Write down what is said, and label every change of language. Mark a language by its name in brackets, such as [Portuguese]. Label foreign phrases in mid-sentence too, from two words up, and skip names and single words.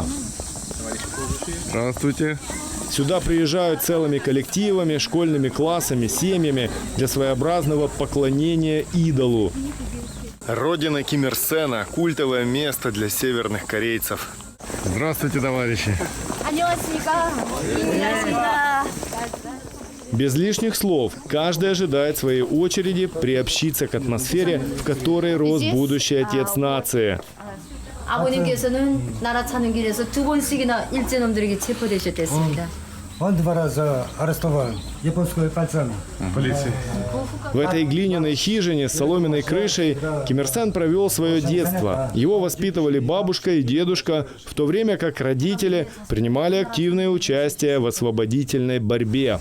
[Russian] Здравствуйте. Сюда приезжают целыми коллективами, школьными классами, семьями для своеобразного поклонения идолу. Родина Ким Ир Сена – культовое место для северных корейцев. Здравствуйте, товарищи. [Korean] 안녕하십니까. 인사드립니다. [Russian] Без лишних слов, каждый ожидает своей очереди приобщиться к атмосфере, в которой рос будущий отец нации. [Korean] 아버님께서는 나라 차는 길에서 2번씩이나 일제놈들에게 체포되셨댔습니다. [Russian] Он 2 раза арестован японской полицией. В этой глиняной хижине с соломенной крышей Ким Ир Сен провел свое детство. Его воспитывали бабушка и дедушка, в то время как родители принимали активное участие в освободительной борьбе.